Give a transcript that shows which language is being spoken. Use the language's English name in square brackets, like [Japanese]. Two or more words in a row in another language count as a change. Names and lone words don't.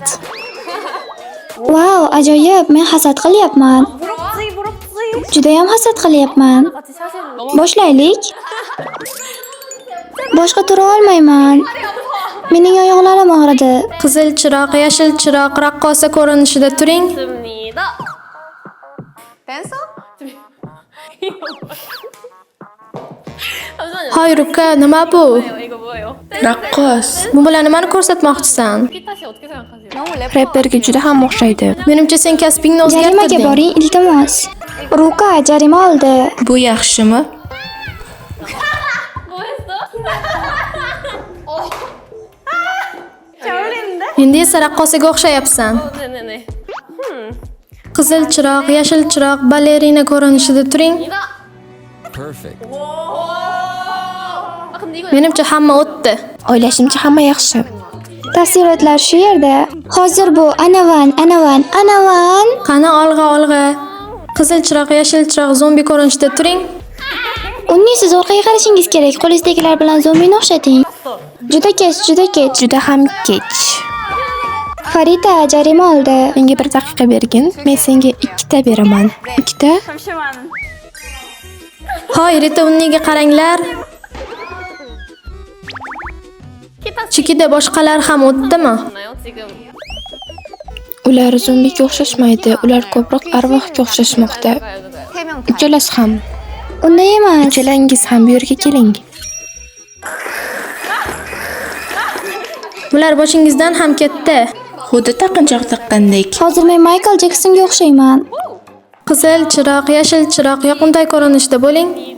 [Uzbek] Wow, ajoyib. Men hasad qilyapman. Juda ham hasad qilyapman. Boshlaylik. Boshqa tura olmayman. Mening oyoqlarim og'ridi. Qizil chiroq, yashil chiroq, raqqosa ko'rinishida turing. [Korean] 좋습니다. 댄서? [Uzbek] Hoy Ruka, nima bu? [Korean] 이거 뭐예요? [Uzbek] Raqqos. Bu bilan nimani ko'rsatmoqchisan? [Korean] 기타씨 어떻게 생각하세요? 너무 랩. [Uzbek] Rapperga juda ham o'xshaydi. Menimcha sen kasbingni Jarimaga o'zgartirding. boring, iltimos. Ruka jarima oldi. Bu yaxshimi? [Korean] 뭐 했어? 잘 어울리는데? [Uzbek] Endi esa raqqosaga o'xshayapsan. [Korean] 네네네. [Uzbek] Qizil chiroq, yashil chiroq, balerina ko'rinishida turing. [English] Perfect. [Korean] 아 근데 이거 [Uzbek] Menimcha hamma o'tdi. O'ylashimcha hamma yaxshi. Tafsilotlar shu yerda. Hozir bu anavan. Qani olg'a. Qizil chiroq, yashil chiroq, zombi ko'rinishida turing. Unni siz orqaga qarashingiz kerak. Qo'lingizdagilar bilan zombini o'xshating. Juda kech. Juda ham kech. Farida jarima oldi. Menga 1 daqiqa bergin. Men senga 2 ta beraman. 2 ta? [Korean] 잠시만. [Uzbek] Hoy, Rita Unniga qaranglar. Chikida boshqalar ham o'tdimi? [Korean] 나요 지금. [Uzbek] Ular zombiga o'xshashmaydi. Ular ko'proq arvohga o'xshashmoqda. [Korean] 세명 다. [Uzbek] Uchalasi ham. Unday emas. Uchalangiz ham bu yerga keling. Bular boshingizdan ham ketdi. Xuddi taqinchoq taqqandek. Hozir men Michael Jacksonga o'xshayman. Qizil chiroq, yashil chiroq, yoqimtoy ko'rinishda bo'ling.